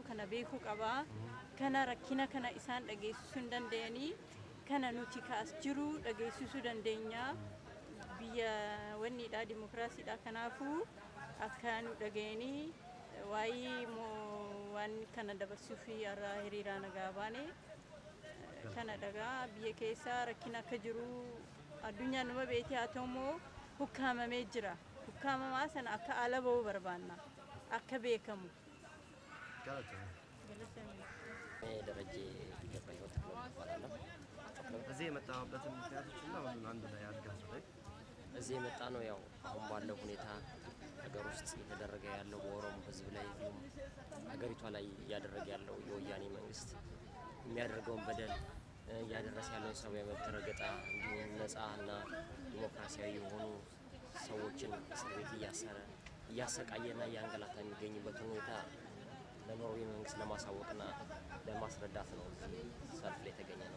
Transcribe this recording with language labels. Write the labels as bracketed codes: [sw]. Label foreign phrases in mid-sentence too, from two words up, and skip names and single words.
[om] kana beekuu qabaa kana rakkina kana isaan dhageessisuu hin danda'anii kana nuti kaas jiru dhageessisuu dandeenya biyya wanniidha dimokiraasiidha kanaafuu akka nu dhageeni waa'ee waan kana dabarsuu fi irraa hiriira nagaa baane kana dhagaa biyya keessa rakkina akka jiru addunyaa numa beekee haa ta'u immoo hukkaamamee jira hukkaamamaa sana akka ala ba'uu barbaanna akka beekamu. [am] ደረጀ ገብረሕይወት እባላለሁ። እዚህ የመጣሁበትን ምክንያቶችና ሁሉን አንድ ላይ አድርጋችሁ እዚህ የመጣ ነው ያው አሁን ባለው ሁኔታ ሀገር ውስጥ እየተደረገ ያለው በኦሮሞ ሕዝብ ላይ ሀገሪቷ ላይ እያደረገ ያለው የወያኔ መንግስት የሚያደርገውን በደል እያደረሰ ያለው ሰብአዊ መብት ረገጣ እንዲሁም ነፃና ዲሞክራሲያዊ የሆኑ ሰዎችን እስር ቤት እያሰረ እያሰቃየና እያንገላታ የሚገኝበት ሁኔታ ለኖርዌይ መንግስት ለማሳወቅና ለማስረዳት ነው ሰልፍ ላይ የተገኘ ነው።